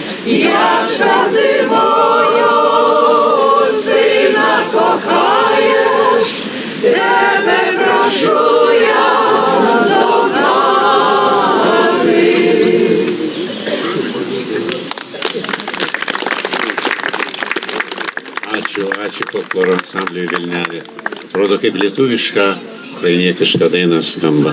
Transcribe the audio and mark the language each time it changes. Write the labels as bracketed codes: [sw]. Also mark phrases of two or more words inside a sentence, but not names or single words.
[uk] Якщо ти мого сина кохаєш, тебе прошу я [lt] Ačiū folkloro ansambliui Vilnelė. Atrodo, kaip lietuviška, ukrainietiška daina skamba.